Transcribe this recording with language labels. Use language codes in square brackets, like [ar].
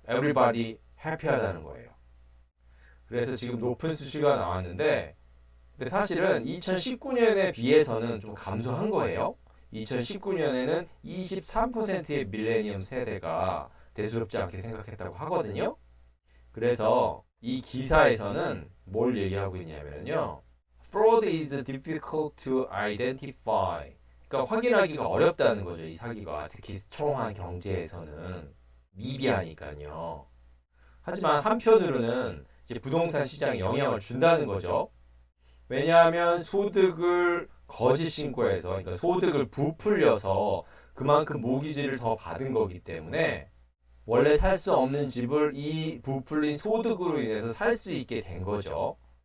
[ko] Everybody 해피하다는 거예요. 그래서 지금 높은 수치가 나왔는데, 근데 사실은 2019년에 비해서는 좀 감소한 거예요. 2019년에는 23%의 밀레니엄 세대가 대수롭지 않게 생각했다고 하거든요. 그래서 이 기사에서는 뭘 얘기하고 있냐면요. [en] Fraud is difficult to identify. [ko] 그러니까 확인하기가 어렵다는 거죠. 이 사기가 특히 초롱한 경제에서는 미비하니까요. 하지만 한편으로는 이제 부동산 시장에 영향을 준다는 거죠. 왜냐하면 소득을 거짓 신고해서, 그러니까 소득을 부풀려서 그만큼 모기지를 더 받은 거기 때문에 원래 살 수 없는 집을 이 부풀린 소득으로 인해서 살 수 있게 된 거죠.